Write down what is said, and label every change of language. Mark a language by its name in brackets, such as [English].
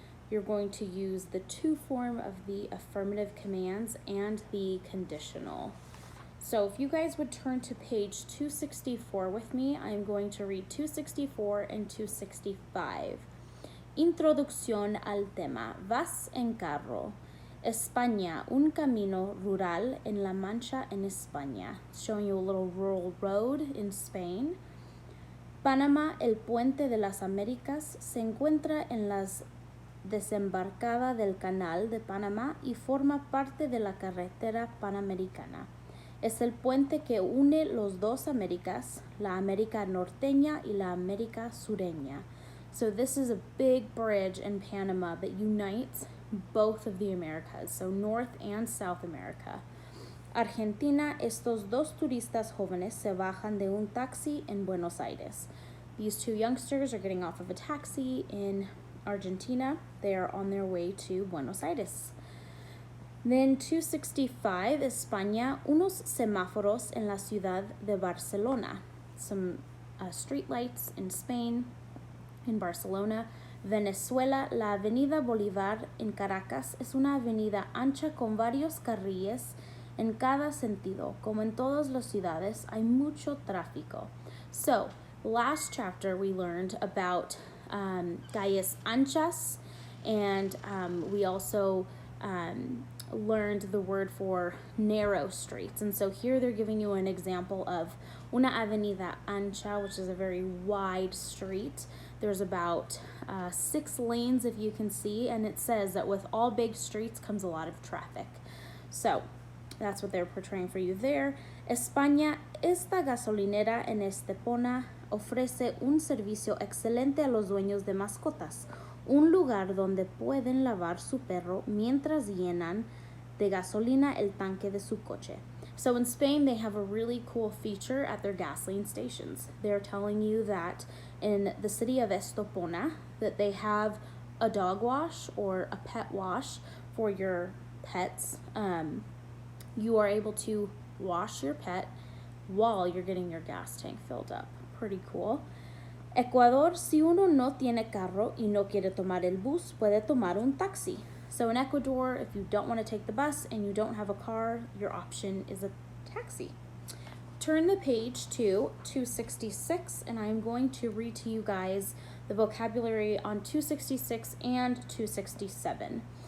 [English] You're going to use the to form of the affirmative commands and the conditional. So if you guys would turn to page 264 with me, I'm going to read 264 and 265. [Spanish] Introducción al tema. Vas en carro. España, un camino rural en La Mancha en España. [English] Showing you a little rural road in Spain. [Spanish] Panamá, el puente de las Américas, se encuentra en las desembarcada del Canal de Panamá y forma parte de la carretera panamericana. Es el puente que une los dos Américas, la América norteña y la América sureña. [English] So this is a big bridge in Panama that unites both of the Americas, so North and South America. [Spanish] Argentina, estos dos turistas jóvenes se bajan de un taxi en Buenos Aires. [English] These two youngsters are getting off of a taxi in Argentina. They are on their way to Buenos Aires. Then [Spanish] 265, España, unos semáforos en la ciudad de Barcelona. [English] Some street lights in Spain, in Barcelona. [Spanish] Venezuela, la Avenida Bolívar en Caracas es una avenida ancha con varios carriles en cada sentido. Como en todas las ciudades, hay mucho tráfico. [English] So, last chapter we learned about [Spanish] calles anchas, [English] and we also learned the word for narrow streets. And so here they're giving you an example of [Spanish] una avenida ancha, [English] which is a very wide street. There's about 6 lanes, if you can see, and it says that with all big streets comes a lot of traffic. So that's what they're portraying for you there. [Spanish] España, esta gasolinera en Estepona ofrece un servicio excelente a los dueños de mascotas. Un lugar donde pueden lavar su perro mientras llenan de gasolina el tanque de su coche. [English] So in Spain, they have a really cool feature at their gasoline stations. They're telling you that in the city of Estepona, that they have a dog wash or a pet wash for your pets. You are able to wash your pet while you're getting your gas tank filled up. Pretty cool. [Spanish] Ecuador, si uno no tiene carro y no quiere tomar el bus, puede tomar un taxi. [English] So in Ecuador, if you don't want to take the bus and you don't have a car, your option is a taxi. Turn the page to 266, and I'm going to read to you guys the vocabulary on 266 and 267.